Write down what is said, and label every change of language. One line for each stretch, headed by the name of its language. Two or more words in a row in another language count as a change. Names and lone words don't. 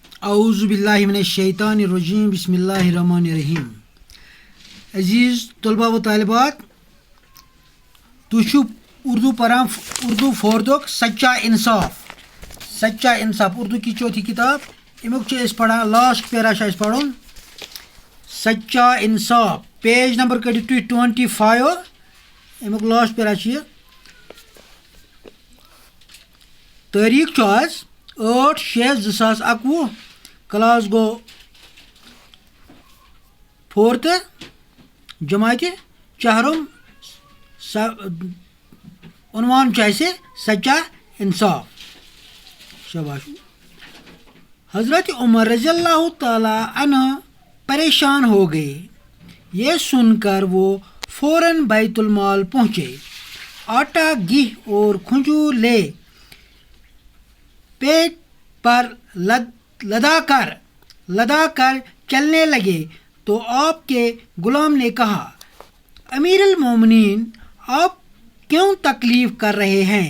Arabic: اعوذ باللہ من الشیطان الرجیم بسم اللہ الرحمن الرحیم.
Urdu: عزیز طلبہ و طالبات،
Kashmiri: تُہۍ اردو پران اردو فوردُک سچا انصاف
Urdu: اردو کی چوتھی کتاب
Kashmiri: امیُک چھِ أسۍ پران
English: last para
Kashmiri: چھِ اَسہِ پرُن سچا انصاف.
English: page number
Kashmiri: کٔڑِو تُہۍ 25. امیُک
English: last para
Kashmiri: چھِ یہِ. تٲریٖخ چھُ آز 8/6/2021. کلاس گوٚو 4th جماعتہِ چہرم. عنوان چھُ اَسہِ سچا انصاف. شاباش.
Urdu: حضرت عمر
Arabic: رضی اللہ تعالیٰ عنہ
Urdu: پریشان ہو گئے. یہ سن کر وہ فوراً بیت المال پہنچے. آٹا گھی اور کھجور لے پیٹ پر لدا کر چلنے لگے تو آپ کے غلام نے کہا، امیر المومنین، آپ کیوں تکلیف کر رہے ہیں؟